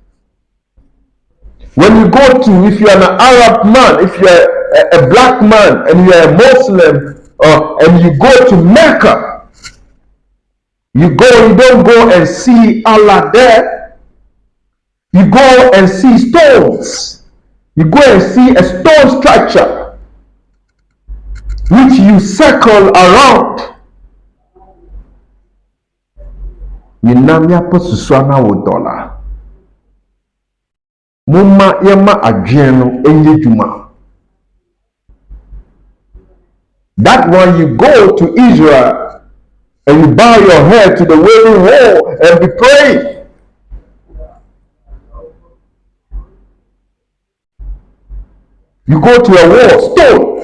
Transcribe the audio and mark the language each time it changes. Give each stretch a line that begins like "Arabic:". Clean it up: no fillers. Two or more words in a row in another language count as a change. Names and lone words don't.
English: When you go to, if you're an Arab man, if you're a black man and you're a Muslim, and you go to Mecca, you don't go and see Allah there. You go and see stones. You go and see a stone structure which you circle around. Mumma yama adweno enye juma. That one, you go to Israel and you bow your head to the Wailing Wall and be praying. You go to a wall, stone.